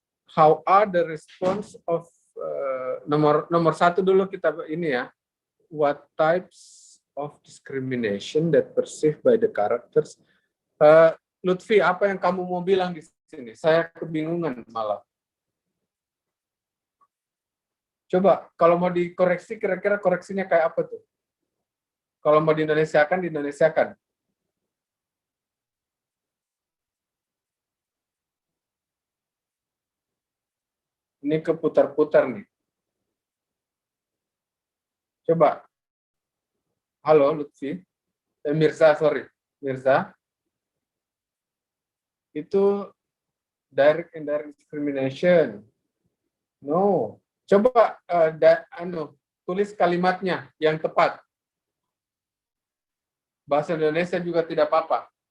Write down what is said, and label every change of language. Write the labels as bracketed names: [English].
[English] How are the response of [Indonesian] nomor 1 dulu kita ini ya. [English] What types of discrimination that perceived by the characters? [Indonesian] Lutfi, apa yang kamu mau bilang di sini? Saya kebingungan malah. Coba, kalau mau dikoreksi, kira-kira koreksinya kayak apa tuh? Kalau mau diindonesiakan. Ini keputar-putar nih. Coba. Halo, Lutfi. Mirza, [English] sorry. [Indonesian] Mirza. Itu [English] direct and indirect discrimination. No. [Indonesian] Coba tulis kalimatnya yang tepat. Bahasa Indonesia juga tidak apa-apa.